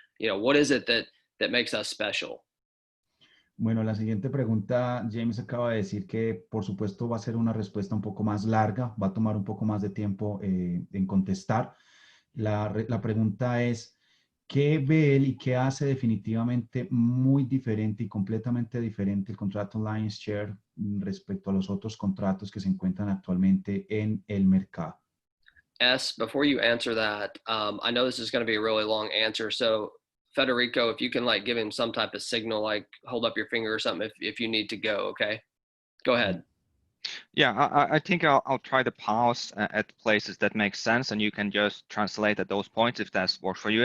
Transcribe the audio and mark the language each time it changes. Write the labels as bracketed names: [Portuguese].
[English] What is it that makes us special? [Spanish] Bueno, la siguiente pregunta, James acaba de decir que por supuesto va a ser una respuesta un poco más larga, va a tomar un poco más de tiempo en contestar. La pregunta es, ¿qué ve él y qué hace definitivamente muy diferente y completamente diferente el contrato Lionshare respecto a los otros contratos que se encuentran actualmente en el mercado? [English] S, before you answer that, I know this is going to be a really long answer. So Federico, if you can like give him some type of signal, like hold up your finger or something if you need to go, okay? Go ahead. Yeah, I think I'll try to pause at places that make sense, and you can just translate at those points if that works for you.